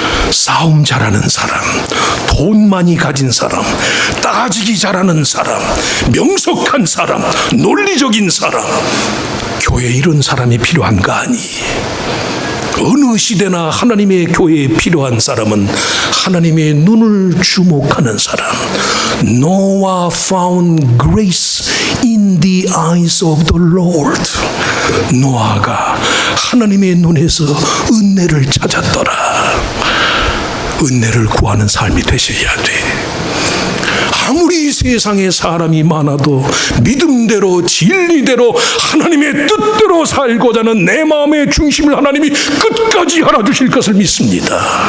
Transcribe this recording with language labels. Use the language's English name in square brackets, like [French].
[Korean] 싸움 잘하는 사람, 돈 많이 가진 사람, 따지기 잘하는 사람, 명석한 사람, 논리적인 사람, 교회에 이런 사람이 필요한가 하니 어느 시대나 하나님의 교회에 필요한 사람은 하나님의 눈을 주목하는 사람. [English] Noah found grace in the eyes of the Lord. [Korean] 노아가 하나님의 눈에서 은혜를 찾았더라. 은혜를 구하는 삶이 되셔야 돼. 아무리 세상에 사람이 많아도 믿음대로 진리대로 하나님의 뜻대로 살고자 하는 내 마음의 중심을 하나님이 끝까지 알아주실 것을 믿습니다.